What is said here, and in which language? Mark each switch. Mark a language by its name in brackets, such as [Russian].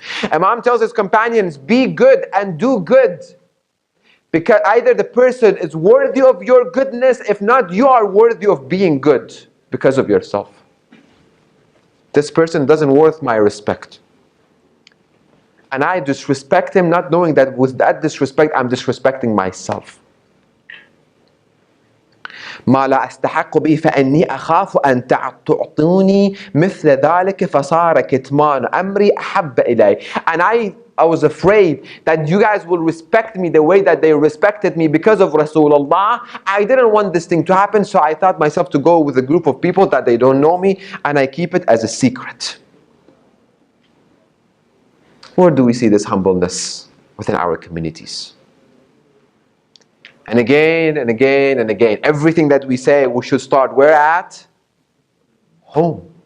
[English] Imam tells his companions, be good and do good. Because either the person is worthy of your goodness, if not, you are worthy of being good because of yourself. This person doesn't worth my respect. And I disrespect him, not knowing that with that disrespect, I'm disrespecting myself. [Arabic] ما لا أستحق به فإني أخاف أن تعطوني مثل ذلك فصار كتمان أمري أحب إلي. [English] And I was afraid that you guys will respect me the way that they respected me because of Rasulullah. I didn't want this thing to happen, so I thought myself to go with a group of people that they don't know me, and I keep it as a secret. Where do we see this humbleness within our communities? And again and again and again, everything that we say, we should start where at? Home.